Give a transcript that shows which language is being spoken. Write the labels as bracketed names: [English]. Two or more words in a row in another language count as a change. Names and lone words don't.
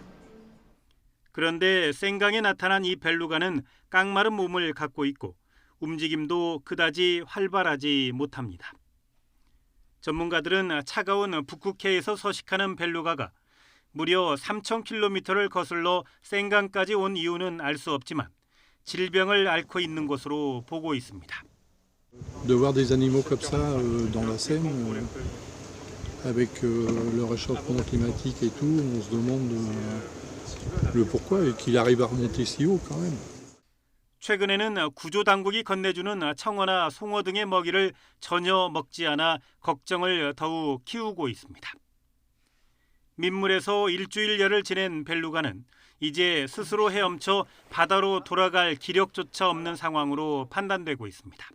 [Korean] 그런데 센강에 나타난 이 벨루가는 깡마른 몸을 갖고 있고 움직임도 그다지 활발하지 못합니다. 전문가들은 차가운 북극해에서 서식하는 벨루가가 무려 3,000km를 거슬러 센강까지 온 이유는 알 수 없지만 질병을 앓고 있는 것으로 보고 있습니다. [French] De voir des animaux comme ça dans la Seine, avec le réchauffement climatique et tout, on se demande le pourquoi et qu'il arrive à remonter si haut quand même. [Korean] 최근에는 구조당국이 건네주는 청어나 송어 등의 먹이를 전혀 먹지 않아 걱정을 더욱 키우고 있습니다. 민물에서 일주일여를 지낸 벨루가는 이제 스스로 헤엄쳐 바다로 돌아갈 기력조차 없는 상황으로 판단되고 있습니다.